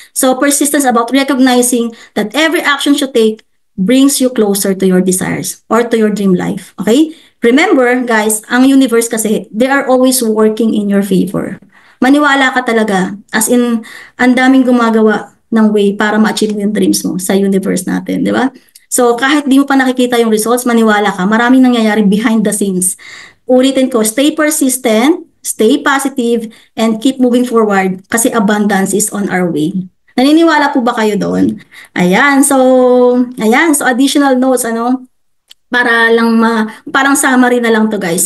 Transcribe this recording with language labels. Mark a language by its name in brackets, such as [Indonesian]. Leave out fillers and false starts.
[English] So, persistence about recognizing that every action you take brings you closer to your desires or to your dream life. Okay? Remember, guys, [Filipino] ang universe kasi, [English] they are always working in your favor. [Filipino] Maniwala ka talaga. As in, ang daming gumagawa ng way para ma-achieve mo yung dreams mo sa universe natin. Di ba? So, kahit di mo pa nakikita yung results, maniwala ka, maraming nangyayari [English] behind the scenes. Ulitin ko, stay persistent, stay positive, and keep moving forward [Filipino] kasi [English] abundance is on our way. [Filipino] Naniniwala po ba kayo doon? Ayan, so additional notes, para lang parang summary na lang to, guys.